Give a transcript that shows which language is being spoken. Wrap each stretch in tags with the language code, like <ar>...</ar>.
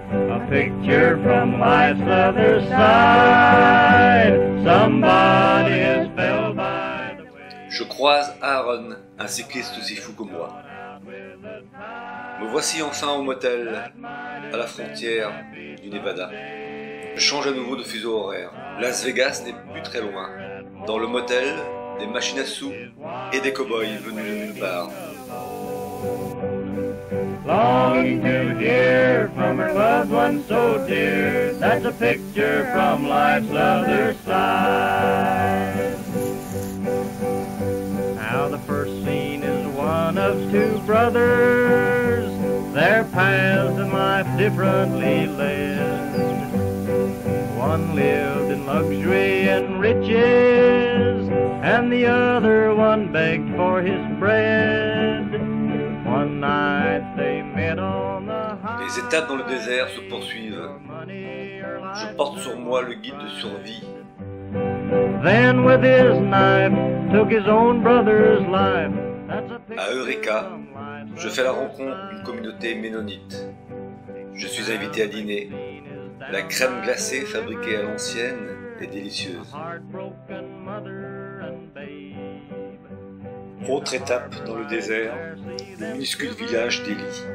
<en>A picture from life's other side. Somebody is spelled by the way.</en> <fr>Je croise Aaron, un cycliste aussi fou que moi. Me voici enfin au motel, à la frontière du Nevada. Je change à nouveau de fuseau horaire. Las Vegas n'est plus très loin. Dans le motel, des machines à sous et des cow-boys venus de nulle part.</fr> <en>Longing to hear from her loved one so dear. That's a picture from life's other side. Now the first scene is one of two brothers. Their paths in life differently led. One lived in luxury and riches, and the other one begged for his bread. One night they met on the highway.</en> <fr>Les étapes dans le désert se poursuivent. Je porte sur moi le guide de survie.</fr> <en>Then with his knife took his own brother's life.</en> <fr>À Eureka, je fais la rencontre d'une communauté ménonite. Je suis invité à dîner. La crème glacée fabriquée à l'ancienne est délicieuse. Autre étape dans le désert, le minuscule village d'Ely.</fr>